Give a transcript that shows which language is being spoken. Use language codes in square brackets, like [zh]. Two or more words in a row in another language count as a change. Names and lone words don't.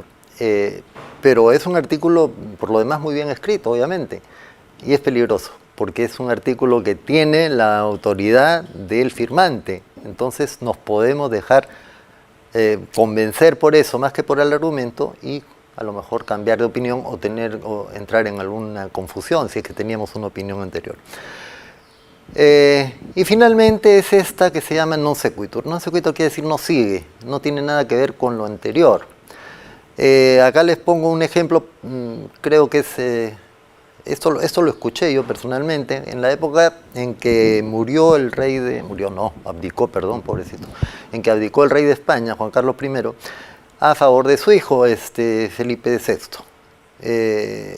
[es] Pero es un artículo, por lo demás, muy bien escrito, obviamente, y es peligroso, porque es un artículo que tiene la autoridad del firmante. Entonces nos podemos dejar convencer por eso, más que por el argumento, y a lo mejor cambiar de opinión o entrar en alguna confusión si es que teníamos una opinión anterior. Y finalmente es esta que se llama [la] non sequitur. Non sequitur [es] quiere decir no sigue, no tiene nada que ver con lo anterior. Acá les pongo un ejemplo, creo que es... Esto lo escuché yo personalmente, en la época en que murió el rey de... abdicó, perdón, pobrecito. En que abdicó el rey de España, Juan Carlos I, a favor de su hijo, Felipe VI.